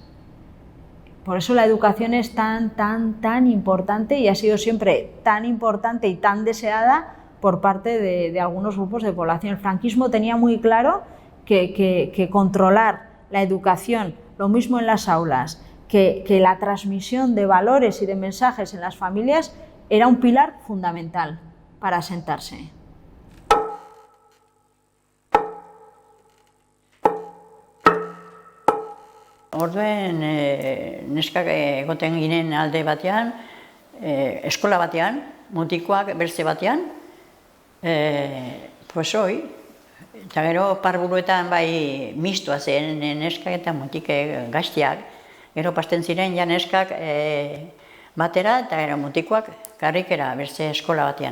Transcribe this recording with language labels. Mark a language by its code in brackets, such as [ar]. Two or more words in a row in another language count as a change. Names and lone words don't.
[es] Por eso la educación es tan importante, y ha sido siempre tan importante y tan deseada por parte de algunos grupos de población. El franquismo tenía muy claro que controlar la educación, lo mismo en las aulas, que la transmisión de valores y de mensajes en las familias era un pilar fundamental para asentarse. [eu] Orduen, neskak egoten ginen alde batean, eskola batean, mutikoak beste batean, pues hoi, eta gero parburuetan bai mistoa zen neskak eta mutike gaztiak, gero pasten ziren ja neskak batera eta gero mutikoak karrikera beste eskola batean.